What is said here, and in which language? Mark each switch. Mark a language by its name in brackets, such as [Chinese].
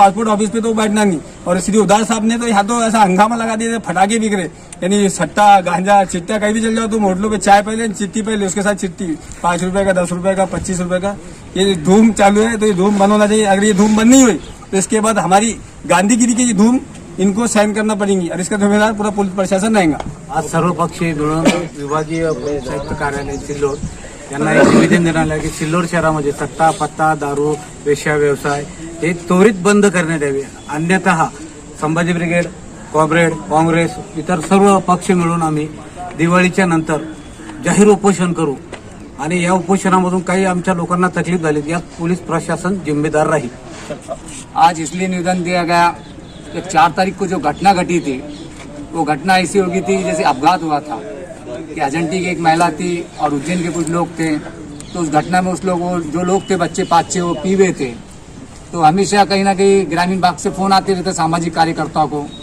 [Hindi] Passport office पे तो बैठना नहीं. और श्री उदार साहब ने तो यहाँ तो ऐसा हंगामा लगा दिया, फटाके बिक रहे, यानी सट्टा, गांजा, चिट्टा कहीं भी चल जाओ तुम होटलों पे, चाय पहले, चिट्ठी पहले, उसके साथ चिट्ठी 5 रुपए का, 10 रुपए का, 25 रुपए का. ये धूम चालू है, तो ये धूम बंद होना चाहिए. अगर ये धूम बंद नहीं हुई तो इसके बाद हमारी गांधीगिरी की धूम इनको सहन करना पड़ेगी और इसका जिम्मेदार पूरा पुलिस प्रशासन रहेगा. [Marathi] आज सर्वपक्षीय मिळून विभागीय संयुक्त कार्यालय सिल्लोड यांना एक निवेदन देण्यात आलं की सिल्लोड शहरामध्ये सट्टा, पत्ता, दारू, वेश्या व्यवसाय हे त्वरित बंद करण्यात यावे. अन्यथा संभाजी ब्रिगेड, कॉम्रेड, काँग्रेस इतर सर्व पक्ष मिळून आम्ही दिवाळीच्या नंतर जाहीर उपोषण करू आणि या उपोषणामधून काही आमच्या लोकांना तकलीफ झाली यात पोलीस प्रशासन जिम्मेदार राहील. [Hindi] आज इसलिए निवेदन दिया गया कि 4 तारीख को जो घटना घटी थी वो घटना ऐसी होगी थी जैसे अपघात हुआ था कि अजंटी की एक महिला थी और उज्जैन के कुछ लोग थे. तो उस घटना में उस लोगों जो लोग थे, बच्चे 5-6 वो पी हुए थे. तो हमेशा कहीं ना कहीं ग्रामीण भाग से फ़ोन आते रहते सामाजिक कार्यकर्ताओं को.